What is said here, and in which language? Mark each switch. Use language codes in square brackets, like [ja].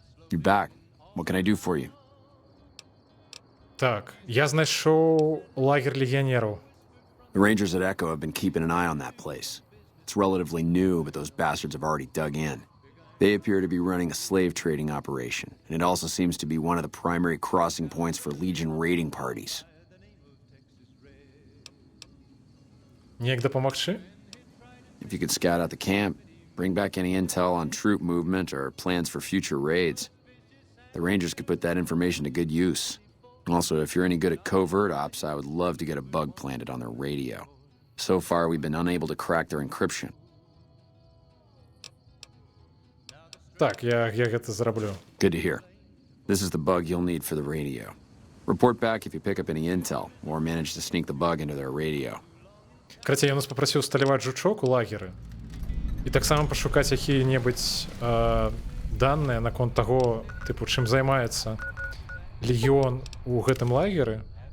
[en] You're back. What can I do for you? [uk] Так, я знайшов лагер легіонерів. [en] The Rangers at Echo have been keeping an eye on that place. It's relatively new, but those bastards have already dug in. They appear to be running a slave trading operation, and it also seems to be one of the primary crossing points for Legion raiding parties. [uk] Ніяк допомогти? [en] If you could scout out the camp, bring back any intel on troop movement or plans for future raids, the Rangers could put that information to good use. Also, if you're any good at covert ops, I would love to get a bug planted on their radio. So far, we've been unable to crack their encryption. [be] Так, я гэта зраблю. [en] Good to hear. This is the bug you'll need for the radio. Report back if you pick up any intel, or manage to sneak the bug into their radio. [be] Карацей, я нас попросіў усталяваць жучок у лагеры. І таксама пашукаць якія-небудзь даныя наконт таго, тыпу, чым займаецца легіон у гэтым лагеры.